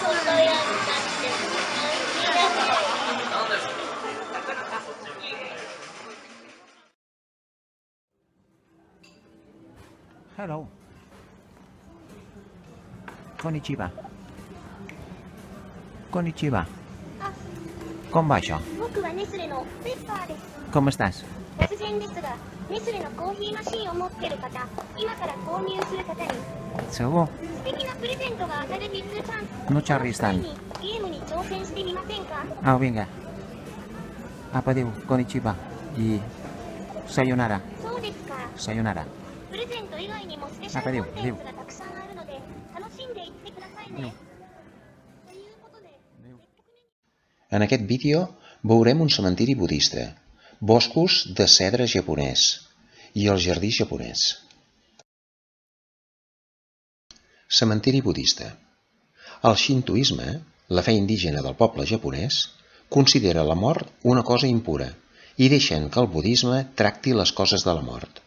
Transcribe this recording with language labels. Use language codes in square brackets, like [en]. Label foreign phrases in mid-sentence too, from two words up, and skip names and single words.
[en] Hello. [ja] こんにちは。こんにちは. [ca] Com va això? Com estàs? [ja] 突然ですが、ネスレのコーヒーマシンを持ってる方、今から購入する方に [ca] Segur? [ja] 素敵なプレゼントが当たるビッグチャンス。 [ca] No xerris [ja] その際 [ca] tant. [ja] にゲームに挑戦してみませんか？ [ca] Au, vinga. Apa diu? [ja] Konnichiwa. I sayonara. そうですか。 Sayonara. プレゼント以外にもスペシャルコンテンツがたくさんあるので、楽しんでいってくださいね。ということで、 [ca] En aquest vídeo veurem un cementiri budista, boscos de cedre japonès i el jardí japonès. Cementiri budista. El xintoisme, la fe indígena del poble japonès, considera la mort una cosa impura i deixen que el budisme tracti les coses de la mort.